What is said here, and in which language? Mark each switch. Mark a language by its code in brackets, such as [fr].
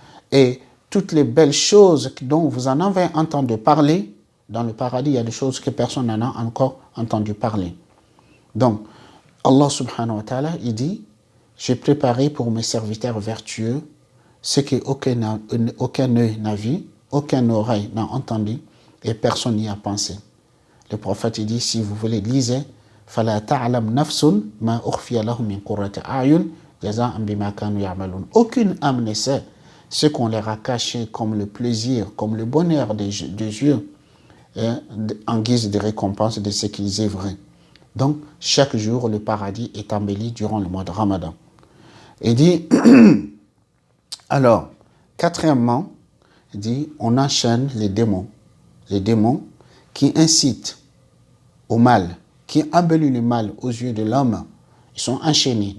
[fr] Et toutes les belles choses dont vous en avez entendu parler, dans le paradis, il y a des choses que personne n'en a encore entendu parler. Donc, Allah subhanahu wa ta'ala, il dit, j'ai préparé pour mes serviteurs vertueux ce qu'aucun œil n'a vu, aucun oreille n'a entendu et personne n'y a pensé. Le prophète il dit, si vous voulez, lisez, [ar] فَلَا تَعْلَمْ نَفْسٌ مَا أُخْفِيَ لَهُم مِّن قُرَّةِ أَعْيُنٍ جَزَاءً بِمَا كَانُوا يَعْمَلُونَ. [fr] Aucune âme ne sait ce qu'on leur a caché comme le plaisir, comme le bonheur des yeux, en guise de récompense de ce qu'ils œuvraient. Donc, chaque jour, le paradis est embelli durant le mois de Ramadan. Il dit, alors, quatrièmement, il dit, on enchaîne les démons qui incitent au mal, qui embellissent le mal aux yeux de l'homme, ils sont enchaînés.